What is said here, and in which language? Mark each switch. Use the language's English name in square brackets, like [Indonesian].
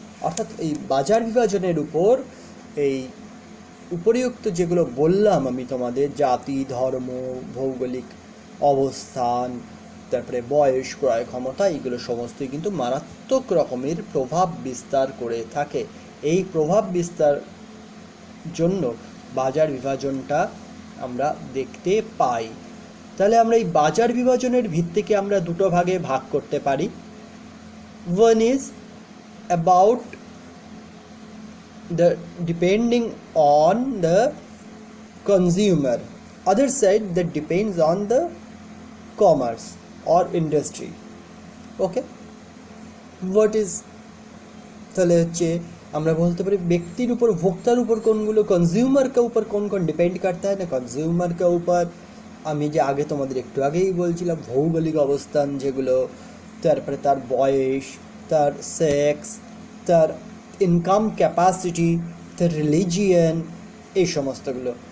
[Bangla] অর্থাৎ এই বাজার বিভাজনের উপর এই উপরিউক্ত যেগুলো বললাম আমি তোমাদের, জাতি, ধর্ম, ভৌগোলিক অবস্থান, তারপরে বয়স, ক্রয় ক্ষমতা, এগুলো সমস্তই কিন্তু মারাত্মক রকমের প্রভাব বিস্তার করে থাকে। এই প্রভাব বিস্তার জন্য বাজার বিভাজনটা আমরা দেখতে পাই। তাহলে আমরা এই বাজার বিভাজনের ভিত্তিকে আমরা দুটো ভাগে ভাগ করতে পারি। [English] One is about the depending on the consumer, other side that depends on the commerce or industry. Okay, what is, [Bangla] তাহলে হচ্ছে আমরা বলতে পারি ব্যক্তির উপর, ভোক্তার উপর কোনগুলো, [Hindi] कंज्यूमर के ऊपर कौन कौन डिपेंड करता है ना, कंज्यूमर के ऊपर [Bangla] আমি যে আগে তোমাদের একটু আগেই বলছিলাম ভৌগোলিক অবস্থান যেগুলো, তারপরে তার বয়স, তার সেক্স, তার ইনকাম ক্যাপাসিটি, তার রিলিজিয়ান, এই সমস্তগুলো।